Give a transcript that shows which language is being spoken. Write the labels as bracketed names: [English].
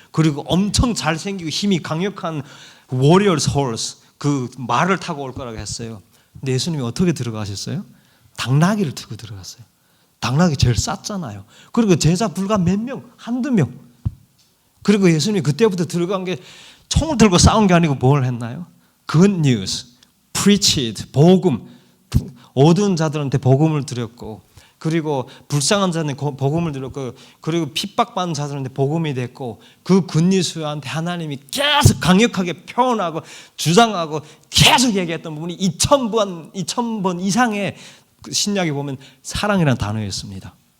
[Korean] 그리고 엄청 잘생기고 힘이 강력한 [English] warrior's horse [Korean] 그 말을 타고 올 거라고 했어요. 근데 예수님이 어떻게 들어가셨어요? 당나귀를 타고 들어갔어요. 당나귀 제일 쌌잖아요. 그리고 제자 불과 몇 명, 한두 명. 그리고 예수님이 그때부터 들어간 게 총을 들고 싸운 게 아니고 뭘 했나요? [English] Good news, preach it, 복음. [Korean] 어두운 자들한테 복음을 드렸고 그리고 불쌍한 자들한테 복음을 드렸고 그리고 핍박받는 자들한테 복음이 됐고 그 굿뉴스한테 하나님이 계속 강력하게 표현하고 주장하고 계속 얘기했던 부분이 2000번 이상의 신약에 보면 사랑이라는 단어였습니다.